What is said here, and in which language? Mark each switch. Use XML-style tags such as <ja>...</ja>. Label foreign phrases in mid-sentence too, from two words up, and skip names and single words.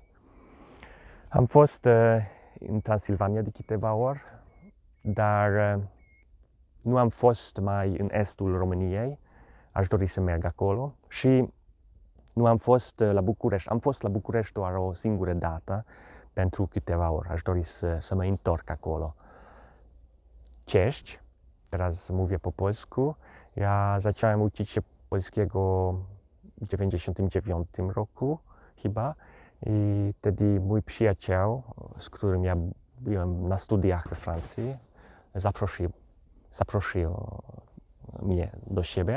<ro>Am fost în Transilvania de câteva ori, dar nu am fost mai în estul României. Aș dori să merg acolo și nu am fost la București. Am fost la București doar o singură dată pentru câteva ori. Aș dori să mă întorc acolo.</ro> <pl>Cześć, teraz mówię po polsku. Ja zacząłem uczyć się polskiego w 1999 roku chyba i wtedy mój przyjaciel, z którym ja byłem na studiach we Francji, zaprosił mnie do siebie.</pl>